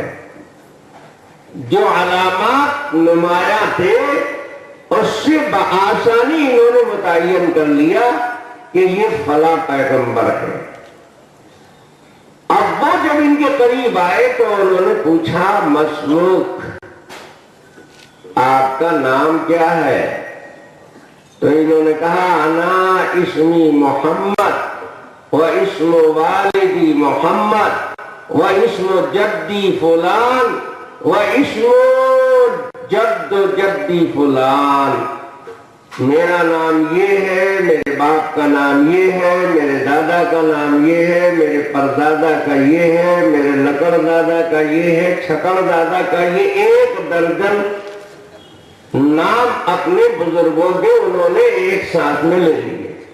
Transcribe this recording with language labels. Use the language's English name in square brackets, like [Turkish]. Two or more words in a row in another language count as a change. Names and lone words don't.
[Urdu] جو علامات نمایاں تھے اس سے بآسانی انہوں نے متعین کر لیا کہ یہ فلاں پیغمبر ہے۔ اب وہ جب ان کے قریب آئے تو انہوں نے پوچھا، مسلوک آپ کا نام کیا ہے؟ [Arabic] تو انہوں نے کہا، انا اسمی محمد و اسم والدی محمد و اسم جدی فلان و اسم جد جدی فلان۔ [Urdu] میرا نام یہ ہے، میرے باپ کا نام یہ ہے، میرے دادا کا نام یہ ہے، میرے پردادا کا یہ ہے، میرے لکڑ دادا کا یہ ہے، چھکڑ دادا کا یہ، 1 درجن نام اپنے بزرگوں کے انہوں نے ایک ساتھ میں لے لیے۔